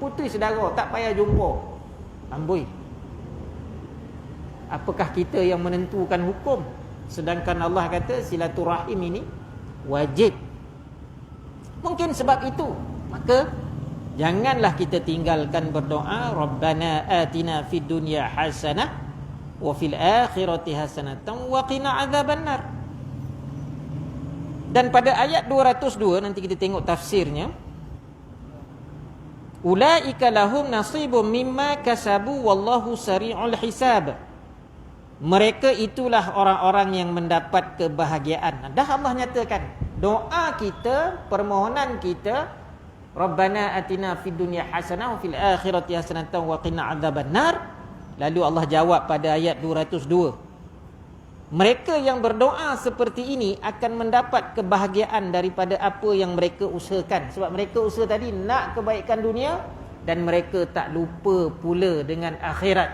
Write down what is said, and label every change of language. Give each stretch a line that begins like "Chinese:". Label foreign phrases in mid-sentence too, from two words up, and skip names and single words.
Malay: Putus saudara, tak payah jumpa. Amboi. Apakah kita yang menentukan hukum? Sedangkan Allah kata silaturahim ini wajib. Mungkin sebab itu, maka janganlah kita tinggalkan berdoa,
Arabic: ربنا آتنا في الدنيا حسنة وفي الآخرة حسنة وقنا عذاب النار.
Malay: Dan pada ayat 202 nanti kita tengok tafsirnya.
Arabic: أولئك لهم نصيب مما كسبوا والله سريع الحساب.
Malay: Mereka itulah orang-orang yang mendapat kebahagiaan. Dah Allah nyatakan, doa kita, permohonan kita,
Arabic: ربنا آتنا في الدنيا حسنة وفي الآخرة حسنة وقنا عذاب النار.
Malay: Lalu Allah jawab pada ayat 202. Mereka yang berdoa seperti ini akan mendapat kebahagiaan daripada apa yang mereka usahakan. Sebab mereka usaha tadi nak kebaikan dunia dan mereka tak lupa pula dengan akhirat.